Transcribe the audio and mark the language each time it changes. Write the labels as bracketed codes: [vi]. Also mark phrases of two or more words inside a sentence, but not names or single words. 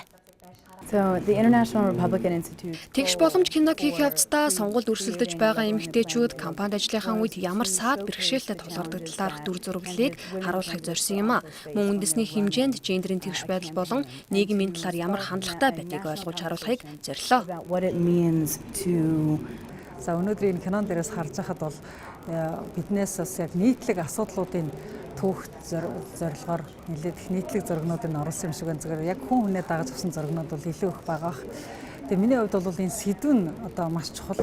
[en] So the International Republican Institute [mn] Тэгш боломж киног хийх явцдаа сонгуульд өрсөлдөж байгаа эмэгтэйчүүд кампанит ажлынхаа үед ямар саад бэрхшээлтэй тулгардаг талаарх дүр зураглалыг харуулахыг зорьсон юм а. Мөн үндэсний хэмжээнд гендерийн тэгш байдал болон нийгмийн талаар ямар хандлагатай байдгийг ойлгуулж харуулахыг зорилоо. [en] what it means to [mn] За өнөөдөр энэ кинон дээрээс харж байхад бол биднээс бас яг нийтлэг асуудлуудын түүх зорилгоор нэлээд их нийтлэг зургнуудыг оруулсан юм шиг байна. Зүгээр яг хүн хүнээ дагаж авсан зургнууд бол илүү их байгаа. Тэгээ миний хувьд бол энэ сэдв нь одоо маш чухал.